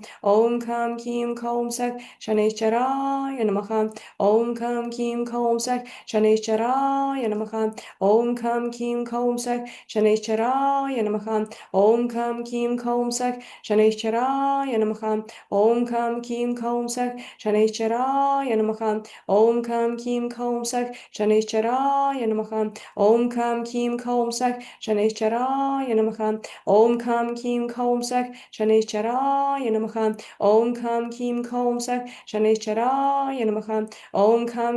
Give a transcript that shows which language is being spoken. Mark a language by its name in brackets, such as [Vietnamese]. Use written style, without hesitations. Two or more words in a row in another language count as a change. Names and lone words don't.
[Sanskrit] ओम् कं किं कौं सः शनिश्चराय नमः. ओम् कं किं कौं सः शनिश्चराय नमः. ओम् कं किं कौं सः शनिश्चराय नमः. ओम् कं किं कौं सः शनिश्चराय नमः. ओम् कं किं कौं सः शनिश्चराय शनिश्चराय नमः, ओम् कं किं कौं सः, शनिश्चराय नमः, ओम् कं किं कौं सः, शनिश्चराय नमः, ओम् कं किं कौं सः, शनिश्चराय नमः, ओम् कं किं कौं सः, शनिश्चराय नमः, ओम् कं